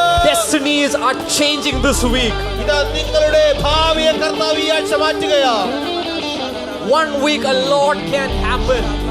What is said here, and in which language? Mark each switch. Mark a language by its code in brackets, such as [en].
[en] Destinies are changing this week. [ml] ഇതാ നിങ്ങളുടെ ഭാവിയെ കർത്താവ് ഈ ആഴ്ച മാറ്റുകയാണ്. [en] One week a lot can happen.